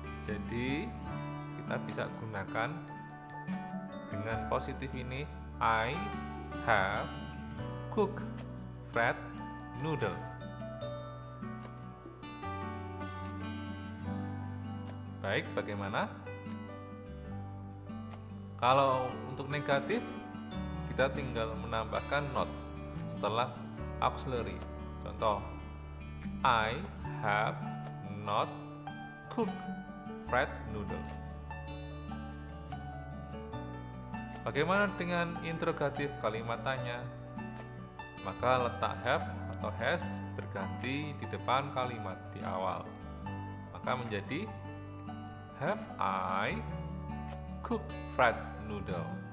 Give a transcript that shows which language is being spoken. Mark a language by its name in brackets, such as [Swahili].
[Indonesian] Jadi kita bisa gunakan dengan positif ini, [English] I have cooked fried noodle. [Indonesian] Baik, bagaimana? Kalau untuk negatif, kita tinggal menambahkan not setelah auxiliary. Contoh, [English] I have not cooked fried noodle. [Indonesian] Bagaimana dengan interrogatif kalimat tanya? Maka letak have atau has berganti di depan kalimat di awal. Maka menjadi [English] have I cooked fried noodle.